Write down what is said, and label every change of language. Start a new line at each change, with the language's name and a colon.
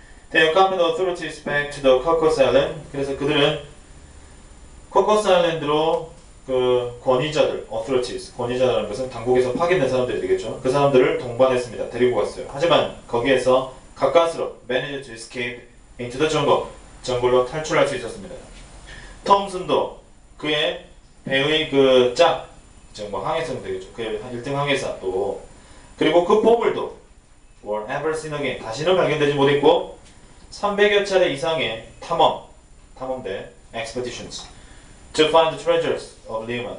English: They accompanied authorities back to the Cocos Island.
Korean: 그래서 그들은 코코스 아일랜드로 그 권위자들, authorities, 권위자라는 것은 당국에서 파견된 사람들이 되겠죠. 그 사람들을 동반했습니다. 데리고 갔어요. 하지만 거기에서 가까스로
English: managed to escape into the jungle.
Korean: 정글로 탈출할 수 있었습니다. 톰슨도 그의 배의 그 짝, 항해사는 되겠죠. 그의 1등 항해사 또 그리고 그 보물도
English: were never seen again.
Korean: 다시는 발견되지 못했고 300여 차례 이상의 탐험대
English: expeditions to find the treasures of Lima.